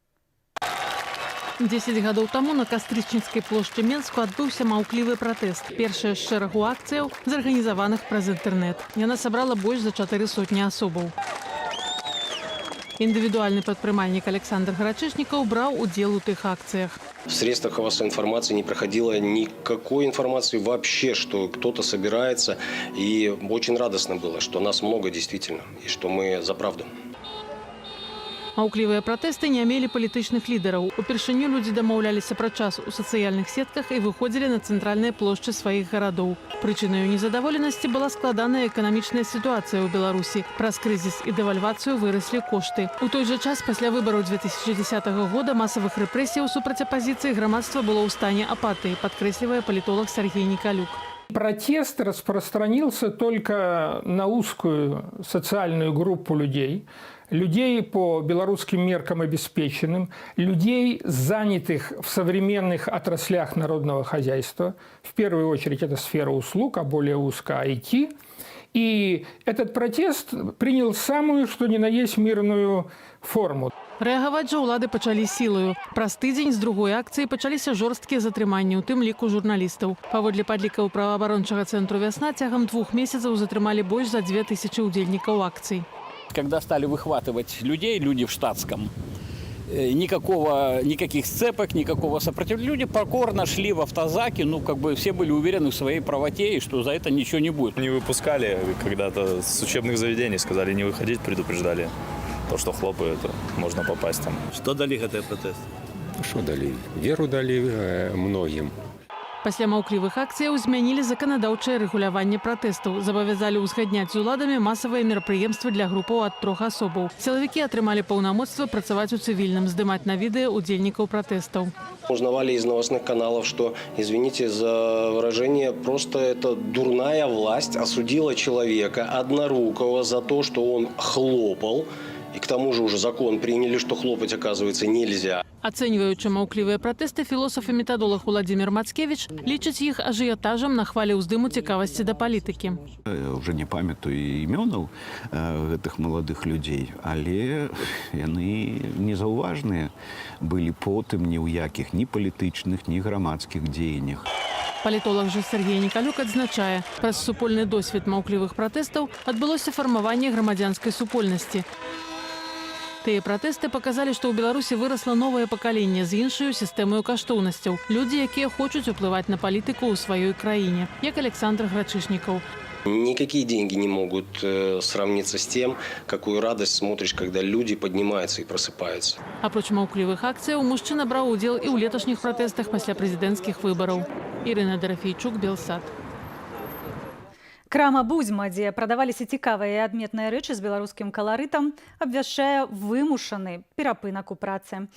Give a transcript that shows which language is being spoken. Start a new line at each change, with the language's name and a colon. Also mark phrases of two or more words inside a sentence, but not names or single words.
Belarusian: 10 гадоў таму на Кастрычніцкай плошчы Менску адбыўся маўклівы пратэст. Першая з шэрагу акцыяў, зарганізаваных праз інтэрнэт. Яна сабрала больш за 400 асобаў. Індывідуальны прадпрымальнік Александр Гарачышнікаў браў удзел у тых акцыях.
Russian: В средствах массовой информации не проходило никакой информации вообще, что кто-то собирается. И очень радостно было, что нас много действительно, и что мы за правду.
Belarusian: Маўклівыя пратэсты не мелі палітычных лідараў. Упершыню людзі дамаўляліся пра час у сацыяльных сетках і выходзілі на цэнтральныя плошчы сваіх гарадоў. Прычынаю незадаволенасці была складаная эканамічная сітуацыя ў Беларусі. Праз крызіс і дэвальвацыю выраслі кошты. У той жа час пасля выбараў 2010 года масавых рэпрэсіяў супраць апазіцыі грамадства было ў стане апатыі, падкрэслівае палітолог Сергей Николюк.
Russian: Протест распространился только на узкую социальную группу людей. людей по белорусским меркам обеспеченным, людей, занятых в современных отраслях народного хозяйства. В первую очередь это сфера услуг, а более узко IT. И этот протест принял самую, что ни на есть, мирную форму.
Belarusian: Рэагаваць жа ўлады пачалі сілаю. Праз тыдзень з другой акцыі пачаліся жорсткія затрыманні, у тым ліку журналістаў. Паводле падлікаў праваабарончага цэнтру «Вясна», цягам 2 месяцаў затрымалі больш за 2000 удзельнікаў акцый.
Russian: Когда стали выхватывать людей, люди в штатском, никаких сцепок, никакого сопротивления. Люди покорно шли в автозаки, все были уверены в своей правоте и что за это ничего не будет. Не выпускали когда-то с учебных заведений, сказали не выходить, предупреждали. То, что хлопают, можно попасть там. Что дали гэты протест? Что дали? Веру дали многим.
Belarusian: Пасля маўклівых акцыяў змянілі заканадаўчае рэгуляванне пратэстаў, забавязалі ўзгадняць з уладамі масавыя мерапрыемствы для групаў ад 3 асобаў. Сілавікі атрымалі паўнамоцтва працаваць у цывільным, здымаць на відэа удзельнікаў пратэстаў.
Russian: Узнавали из новостных каналов, что, извините за выражение, просто эта дурная власть осудила человека однорукого за то, что он хлопал. И к тому же уже закон приняли, что хлопать, оказывается, нельзя.
Belarusian: Ацэньваючы маўклівыя пратэсты, філосаф і метадолог Уладзімір Мацкевіч лічыць іх ажыятажам на хвалі ўздыму цікавасці да палітыкі. Уже не памятаю імёнаў гэтых маладых людзей, але яны незаўважныя былі потым ні ў якіх ні палітычных, ні грамадскіх дзеяннях. Палітолог жа Сергей Николюк адзначае, праз супольны досвед маўклівых пратэстаў адбылося фармаванне грамадзянскай супольнасці. Тыя пратэсты паказалі, што ў Беларусі вырасла новае пакаленне з іншаю сістэмаю каштоўнасцяў. Людзі, якія хочуць уплываць на палітыку ў сваёй краіне, як Александр Грачышнікаў.
Russian: Никакие деньги не могут сравниться с тем, какую радость смотришь, когда люди поднимаются и просыпаются.
Belarusian: Апроч маўклівых акцыяў, мужчына браў удзел і ў леташніх пратэстах пасля прэзідэнцкіх выбараў. Ірына Дарафейчук, Белсат. Крама «Будзьма», дзе прадаваліся цікавыя і адметныя рэчы з беларускім каларытам, абвяшчае вымушаны перапынак у працы.